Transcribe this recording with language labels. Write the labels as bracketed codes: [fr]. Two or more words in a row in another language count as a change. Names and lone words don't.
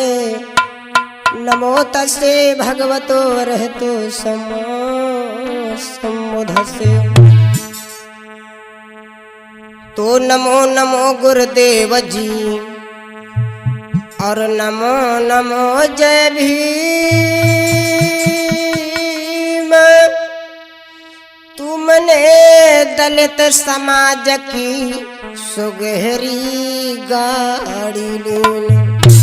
[pi] नमो तस्य भगवतो अरहतो सम्मा सम्बुद्धस्से। [hi] तो नमो नमो गुरुदेव जी और नमो नमो जय भीम। तुमने दलित समाज की सुगहरी गाड़ी लीन।